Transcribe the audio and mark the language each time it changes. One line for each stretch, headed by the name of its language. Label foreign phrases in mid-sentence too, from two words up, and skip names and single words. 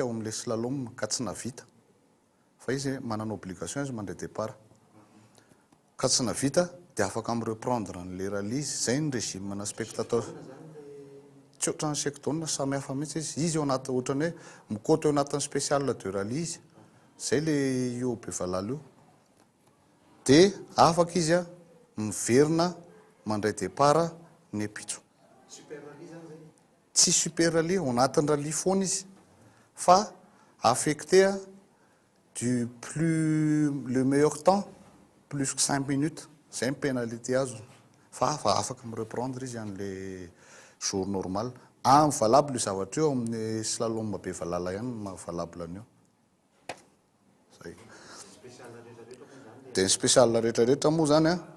Malagasy: ao amin'le slalom ka tsy navita fa izy manana obligation izy mandray départ ka tsy navita dia afaka
French: reprendre le rallye
Malagasy: zay ny régime na spectateur tsy ohatrany sectona samy hafa mihitsy izy eo anaty ohatrany hoe mikoto eo anatin'ny
French: spécial de rallye
Malagasy: izy zay le io Bevalala io dia afaka izy miverina mandray départ ny apitso tsy
French: super rallye
Malagasy: ao anatin'ny rallye foana izy fa
French: affecté du plus le meilleur temps plus que 5 minutes
Malagasy: zay pénalité azo fa afaka reprendre izy an'
French: le jour normal valable
Malagasy: io zavatra io amin'ny slalom Bevalala ihany valable an'io zay dia ny spécial rehetrarehetra moa zany